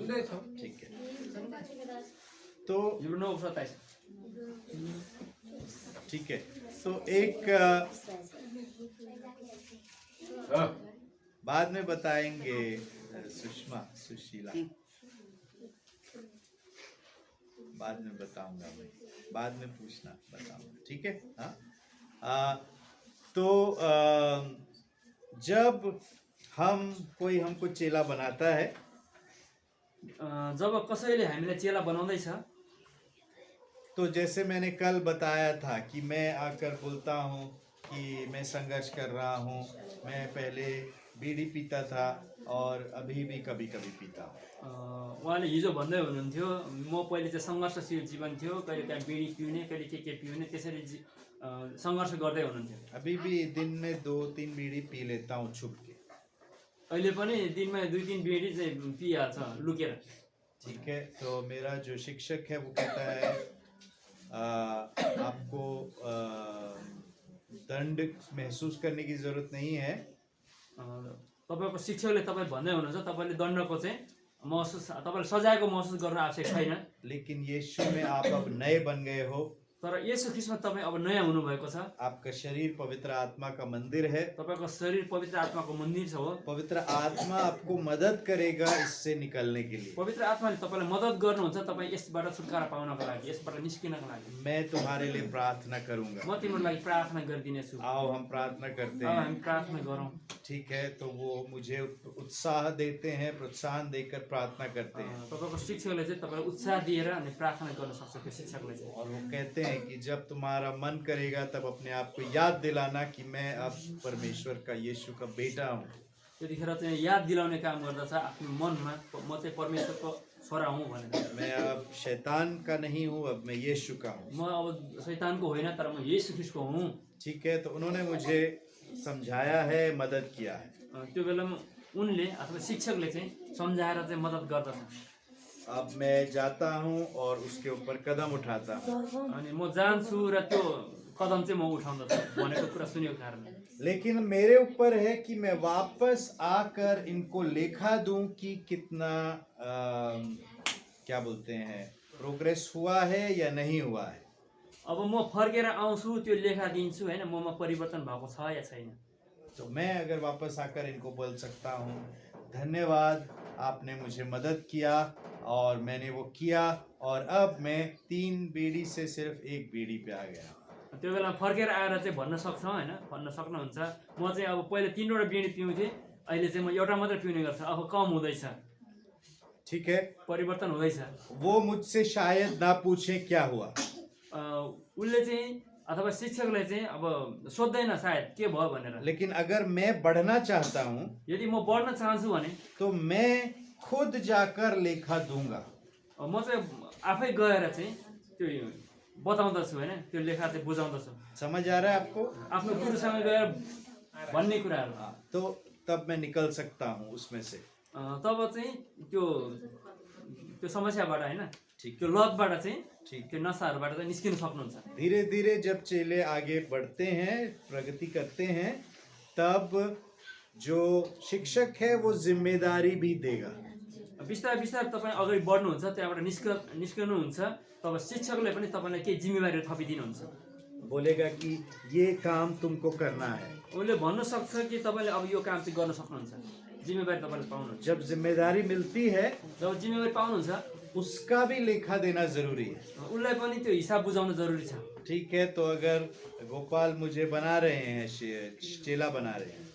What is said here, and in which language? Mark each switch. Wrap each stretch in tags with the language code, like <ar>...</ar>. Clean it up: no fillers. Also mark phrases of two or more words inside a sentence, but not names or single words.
<ne>सुन्दैछौँ।</ne> <hi>ठीक है, तो हिब्रू 9:27। ठीक है, तो एक बाद में बताएंगे सुशीला, बाद में बताऊंगा मैं, बाद में पूछना बताऊंगा। ठीक है। हाँ, तो जब हमको चेला बनाता है,</hi> <ne>जब कसैले हामीलाई चेला बनाउँदैछ,</ne> <hi>तो जैसे मैंने कल बताया था कि मैं आकर बोलता हूँ कि मैं संघर्ष कर रहा हूँ, मैं पहले बीड़ी पीता था और अभी भी कभी कभी पीता हूँ।</hi> <ne>उहाँले हिजो भन्दै हुनुहुन्थ्यो, म पहिले चाहिँ सङ्घर्षशील जीवन थियो, कहिले काहीँ बिडी पिउने, कहिले के पिउने, त्यसरी सङ्घर्ष गर्दै हुनुहुन्थ्यो।</ne> <hi>अभी भी दिन में 2-3 बीड़ी पी लेता हूँ छुप के।</hi> <ne>अहिले पनि दिनमा 2-3 बिडी चाहिँ पिइहाल्छ लुकेर।</ne> <hi>ठीक है, तो मेरा जो शिक्षक है वो कहता है आपको दंड महसूस करने की जरूरत नहीं है,</hi> <ne>तपाईँको शिक्षकले तपाईँ भन्दै हुनुहुन्छ तपाईँले दण्डको चाहिँ महसुस, तपाईँले सजायको महसुस गर्न आवश्यक छैन,</ne> <hi>लेकिन यीशु में आप अब नए बन गए हो।</hi> <ne>तर यसो ख्रीष्टमा तपाईँ अब नयाँ हुनुभएको छ।</ne> <hi>आपका शरीर पवित्र आत्मा का मंदिर है।</hi> <ne>तपाईँको शरीर पवित्र आत्माको मन्दिर छ हो।</ne> <hi>पवित्र आत्मा आपको मदद करेगा इससे निकलने के लिए।</hi> <ne>पवित्र आत्माले तपाईँलाई मद्दत गर्नुहुन्छ तपाईँ यसबाट छुटकारा पाउनको लागि, यसबाट निस्किनको लागि।</ne> <hi>मैं तुम्हारे लिए प्रार्थना करूंगा।</hi> <ne>म तिम्रो लागि प्रार्थना गरिदिनेछु।</ne> <hi>आओ हम प्रार्थना करते अब हैं।</hi> <ne>हामी प्रार्थना गरौँ।</ne> <hi>ठीक है, तो वो मुझे उत्साह देते हैं, प्रोत्साहन देकर प्रार्थना करते हैं।</hi> <ne>तपाईँको शिक्षकले चाहिँ तपाईँलाई उत्साह दिएर अनि प्रार्थना गर्न सक्छ त्यो शिक्षकले चाहिँ।</ne> <hi>और वो कहते हैं कि जब तुम्हारा मन करेगा तब अपने आप को याद दिलाना कि मैं अब परमेश्वर का यीशु का बेटा हूँ।</hi> <ne>त्यतिखेर चाहिँ याद दिलाउने काम गर्दछ आफ्नो मनमा, म चाहिँ परमेश्वरको छोरा हुँ भनेर।</ne> <hi>मैं अब शैतान का नहीं हूँ, अब मैं यीशु का हूँ।</hi> <ne>म अब शैतानको होइन तर म येशू ख्रीष्टको हुँ।</ne> <hi>ठीक है, तो उन्होंने मुझे समझाया है, मदद किया है।</hi> <ne>त्यो बेलामा उनले अथवा शिक्षकले चाहिँ सम्झाएर चाहिँ मद्दत गर्दछ।</ne> <hi>अब मैं जाता हूँ और उसके ऊपर कदम उठाता हूँ।</hi> <ne>अनि म जान्छु र त्यो कदम चाहिँ म उठाउँदछु भनेको कुरा सुनेको कारणले।</ne> <hi>लेकिन मेरे ऊपर है कि मैं वापस आकर इनको लेखा दूं कि कितना क्या बोलते हैं प्रोग्रेस हुआ है या नहीं हुआ है।</hi> <ne>अब म फर्केर आउँछु त्यो लेखा दिन्छु होइन, ममा परिवर्तन भएको छ या छैन।</ne> <hi>तो मैं अगर वापस आकर इनको बोल सकता हूँ धन्यवाद, आपने मुझे मदद किया और मैंने वो किया और अब मैं 3 बीड़ी से सिर्फ 1 बीड़ी पे आ गया।</hi> <ne>त्यो बेला फर्केर आएर चाहिँ भन्न सक्छौँ होइन, भन्न सक्नुहुन्छ म चाहिँ अब पहिले 3वटा बिडी पिउँथेँ, अहिले चाहिँ म एउटा मात्रै पिउने गर्छु, अब कम हुँदैछ,</ne> <hi>ठीक है,</hi> <ne>परिवर्तन हुँदैछ।</ne> <hi>वो मुझसे शायद ना पूछे क्या हुआ,</hi> <ne>उसले चाहिँ अथवा शिक्षकले चाहिँ अब सोध्दैन सायद के भयो भनेर।</ne> <hi>लेकिन अगर मैं बढ़ना चाहता हूँ</hi> <ne>यदि म बढ्न चाहन्छु भने</ne> <hi>तो मैं खुद जाकर लेखा दूंगा।</hi> <ne>म चाहिँ आफै गएर चाहिँ त्यो बताउँदछु होइन, त्यो लेखा चाहिँ बुझाउँदछु</ne> <hi>समझ आ रहा है आपको?</hi> <ne>आफ्नो गुरुसँग गएर भन्ने कुराहरू।</ne> <hi>तो तब मैं निकल सकता हूँ उसमें से।</hi> <ne>तब चाहिँ त्यो समस्याबाट होइन,</ne> <hi>ठीक।</hi> <ne>त्यो लतबाट चाहिँ,</ne> <hi>ठीक।</hi> <ne>त्यो नसाहरूबाट चाहिँ निस्किन सक्नुहुन्छ।</ne> <hi>धीरे धीरे जब चेले आगे बढ़ते हैं, प्रगति करते हैं, तब जो शिक्षक है वो जिम्मेदारी भी देगा।</hi> <ne>बिस्तारै बिस्तारै तपाईँ अगाडि बढ्नुहुन्छ, त्यहाँबाट निस्कनुहुन्छ, तब शिक्षकले पनि तपाईँलाई केही जिम्मेवारी थपिदिनुहुन्छ।</ne> <hi>बोलेगा कि ये काम तुमको करना है।</hi> <ne>उसले भन्न सक्छ कि तपाईँले अब यो काम चाहिँ गर्न सक्नुहुन्छ, जिम्मेवारी तपाईँले पाउनुहुन्छ।</ne> <hi>जब जिम्मेदारी मिलती है</hi> <ne>जब जिम्मेवारी पाउनुहुन्छ</ne> <hi>उसका भी लेखा देना जरूरी है।</hi> <ne>उसलाई पनि त्यो हिसाब बुझाउनु जरुरी छ।</ne> <hi>ठीक है, तो अगर गोपाल मुझे बना रहे हैं, चेला बना रहे हैं,</hi>